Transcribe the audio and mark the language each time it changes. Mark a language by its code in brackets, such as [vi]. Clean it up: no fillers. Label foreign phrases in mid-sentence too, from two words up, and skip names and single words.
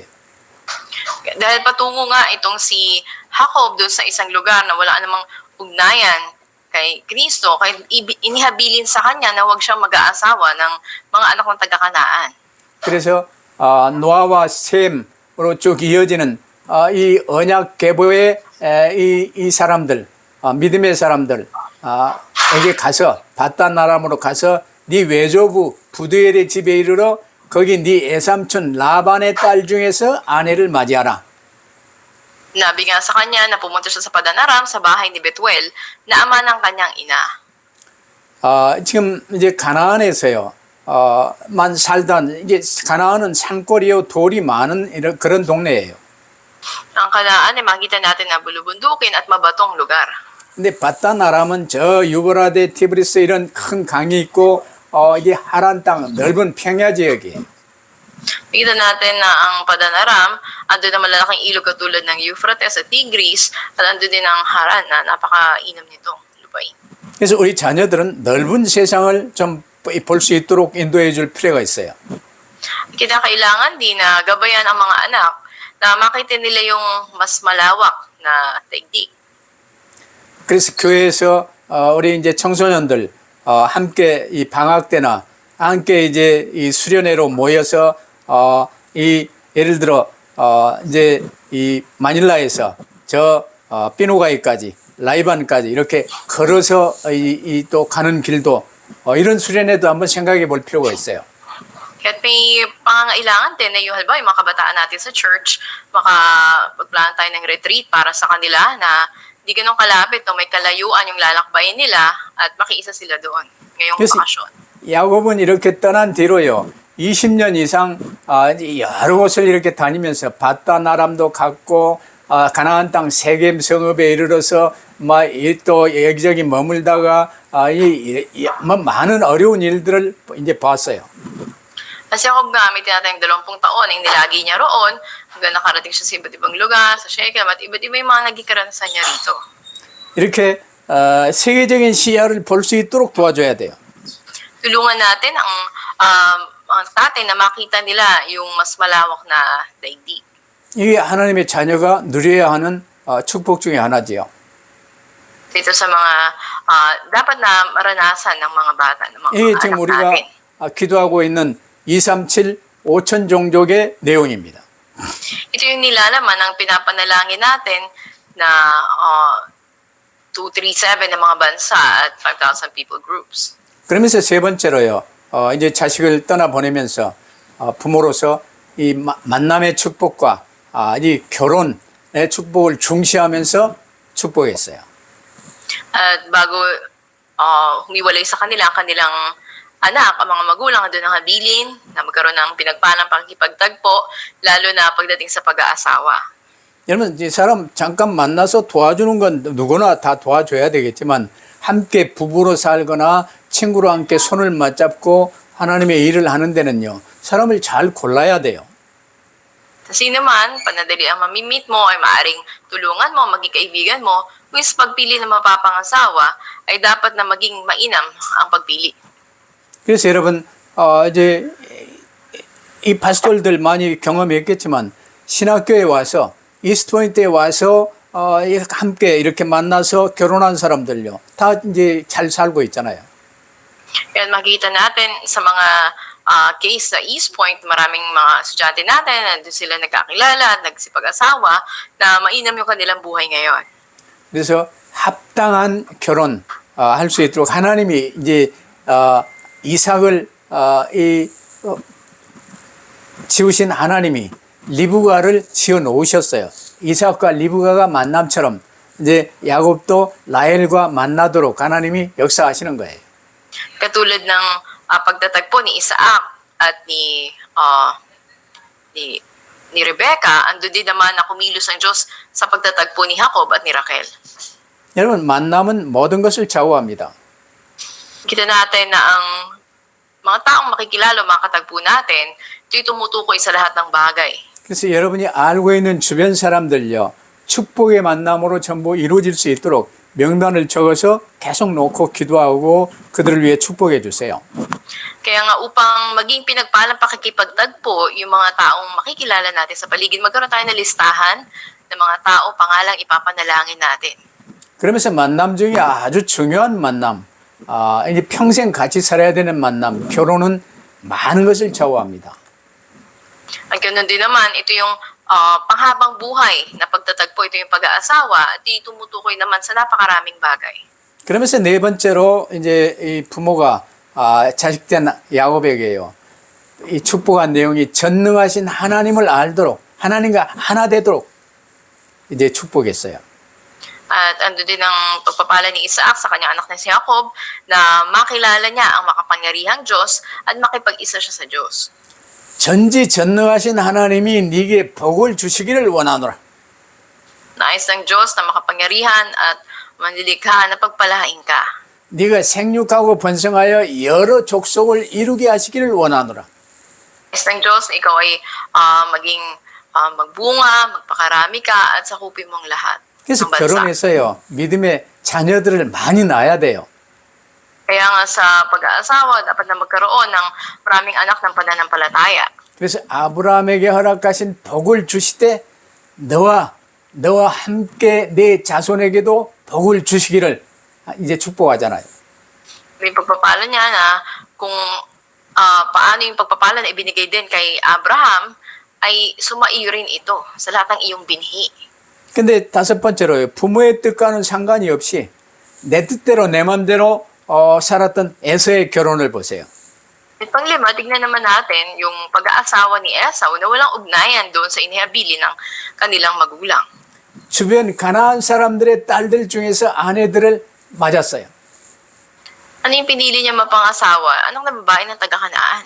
[tl] Dahil patungo nga itong si Jacob doon sa isang lugar na wala namang ugnayan kay Kristo, kaya inihabilin sa kanya na huwag siyang mag-aasawa ng mga anak ng taga-Kanaan. [ko] 그래서 노아와 셈으로 쭉 이어지는 이 언약 계보의 이 사람들, 믿음의 사람들 에게 가서 바단 아람으로 가서 네 외조부 부두엘의 집에 이르러 거기 네 애삼촌 라반의 딸 중에서 아내를 맞이하라. [tl] Nabi nga sa kanya na pumunta siya sa Padan Aram sa bahay ni Betuel na ama ng kanyang ina. [ko] 지금 이제 가나안에서요. 만 살던 이제 가나안은 산골이요 돌이 많은 그런 동네예요. [tl] Ang Kanaan ay makita natin na bulubundukin at mabatong lugar. [ko] 근데 바단 아람은 저 유브라데 티브리스 이런 큰 강이 있고 이게 하란 땅 넓은 평야 지역이에요. [tl] Makita natin na ang Padanaram, andun na malalaking ilog katulad ng Euphrates at Tigris, at andun din ang Haran na napakainam nitong lupain. [ko] 그래서 우리 자녀들은 넓은 세상을 좀 볼 수 있도록 인도해 줄 필요가 있어요. [tl] Kinakailangan din na gabayan ang mga anak na makita nila yung mas malawak na daigdig. [ko] 그래서 교회에서 우리 이제 청소년들 함께 이 방학 때나 함께 이제 이 수련회로 모여서 이 예를 들어 이제 이 마닐라에서 저 피노가이까지 라이반까지 이렇게 걸어서 이 또 가는 길도 이런 수련회도 한번 생각해 볼 필요가 있어요. [tl] Kaya't may pangangailangan din na yung halimbawa yung mga kabataan natin sa church, makapagplano tayo ng retreat para sa kanila na di ganun kalapit, no, may kalayuan yung lalakbayin nila at makiisa sila doon ngayong Yes. bakasyon. [ko] 야곱은 이렇게 떠난 뒤로요. 20년 이상 여러 곳을 이렇게 다니면서 바다나람도 갔고 가나안 땅 세겜 성읍에 이르러서 또 여기저기 머물다가 많은 어려운 일들을 이제 봤어요. [tl] Kasi ako gamit natin yung 20 taon ang nilagi niya roon, hanggang nakarating siya sa iba't ibang lugar, sa Shechem, at iba't iba yung mga naging karanasan niya rito. [ko] 이렇게 세계적인 시야를 볼 수 있도록 도와줘야 돼요. [tl] Tulungan natin ang tatay na makita nila yung mas malawak na daigdig. [ko] 이게 하나님의 자녀가 누려야 하는 축복 중에 하나지요. [tl] Dito sa mga dapat na maranasan ng mga bata, ng mga [ko] 이게 [tl] anak [ko] 지금 우리가 [tl] natin. [ko] 기도하고 있는 237 5천 종족의 내용입니다. [tl] Ito yung nilalaman ng pinapanalangin natin na 237 ng mga bansa at 5,000 [en] people groups. [ko] 그러면서 세 번째로요. 이제 자식을 떠나보내면서 부모로서 이 만남의 축복과 이 결혼의 축복을 중시하면서 축복했어요. [tl] At bago humiwalay sa kanila ang kanilang anak, ang mga magulang doon ang habilin na magkaroon ng pinagpalang pakikipagtagpo, lalo na pagdating sa pag-aasawa. [ko] 여러분, 이 사람 잠깐 만나서 도와주는 건 누구나 다 도와줘야 되겠지만 함께 부부로 살거나 친구로 함께 손을 맞잡고 하나님의 일을 하는 데는요. 사람을 잘 골라야 돼요. [tl] Sino man, panadali ang mamimit mo ay maaring tulungan mo, maging kaibigan mo, kung sa pagpili ng mapapangasawa ay dapat na maging mainam ang pagpili. [ko] 그래서 여러분, 이제 이 파스톨들 많이 경험했겠지만 신학교에 와서 이스트포인트에 와서 함께 이렇게 만나서 결혼한 사람들요. 다 이제 잘 살고 있잖아요. [tl] Kaya makikita natin sa mga case sa East Point, maraming mga estudyante natin, nandun sila nagkakilala at nagsipag-asawa na mainam yung kanilang buhay ngayon. [ko] 그래서 합당한 결혼 할 수 있도록 하나님이 이제 이삭을 지으신 하나님이 리브가를 지어 놓으셨어요. 이삭과 리브가가 만남처럼 이제 야곱도 라헬과 만나도록 하나님이 역사하시는 거예요. [tl] Katulad ng pagtatagpo ni Isaac at ni Rebecca, ando din naman na kumilos ang Diyos sa pagtatagpo ni Jacob at ni Raquel. [ko] 여러분, 만남은 모든 것을 좌우합니다. [tl] Kita natin na ang mga taong makikilala, makatagpo natin, ito'y tumutukoy sa lahat ng bagay. [ko] 그래서 여러분이 알고 있는 주변 사람들요, 축복의 만남으로 전부 이루어질 수 있도록 명단을 적어서 계속 놓고 기도하고 그들을 위해 축복해 주세요. [tl] Kaya nga upang maging pinagpalang pakikipagtagpo yung mga taong makikilala natin sa paligid, magkaroon tayo ng listahan ng mga tao, pangalang ipapanalangin natin. [ko] 그러면서 만남 중에 아주 중요한 만남, 이제 평생 같이 살아야 되는 만남, 결혼은 많은 것을 좌우합니다. [tl] At ganun din naman, ito yung panghabang buhay na pagtatagpo, ito yung pag-aasawa, at tumutukoy naman sa napakaraming bagay. [ko] 그러면서 네 번째로 이제 이 부모가 자식된 야곱에게요, 이 축복한 내용이 전능하신 하나님을 알도록 하나님과 하나 되도록 이제 축복했어요. [tl] At ando din ang pagpapala ni Isaac sa kanyang anak na si Jacob na makilala niya ang makapangyarihang Diyos at makipag-isa siya sa Diyos. [ko] 전지전능하신 하나님이 네게 복을 주시기를 원하노라. [tl] Nais ng Diyos na makapangyarihan at manlilikha na pagpalain ka. [ko] 네가 생육하고 번성하여 여러 족속을 이루게 하시기를 원하노라. [tl] Nais ng Diyos na ikaw ay maging magbunga, magpakarami ka, at sakupin mo ang lahat [ko] 그래서 [tl] ng bansa. [ko] 결혼해서요, 믿음의 자녀들을 많이 낳아야 돼요. [tl] Kaya nga sa pag-aasawa, dapat na magkaroon ng maraming anak ng pananampalataya. [ko] 그래서 아브라함에게 허락하신 복을 주시되 너와 함께 내 자손에게도 복을 주시기를 이제 축복하잖아요. [tl] May pagpapala niya na kung paano yung pagpapala na ibinigay din kay Abraham, ay sumaiyo rin ito sa lahat ng iyong binhi. [ko] 근데 다섯 번째로요, 부모의 뜻과는 상관이 없이 내 뜻대로 내 맘대로 살았던 에서의 결혼을 보세요. [tl] At panglima, tignan naman natin yung pag-aasawa ni Esau na walang ugnayan doon sa inihabili ng kanilang magulang. [ko] 주변 가나안 사람들의 딸들 중에서 아내들을 맞았어요. [tl] Ano yung pinili niya mapangasawa? Anong na babae ng taga-Kanaan?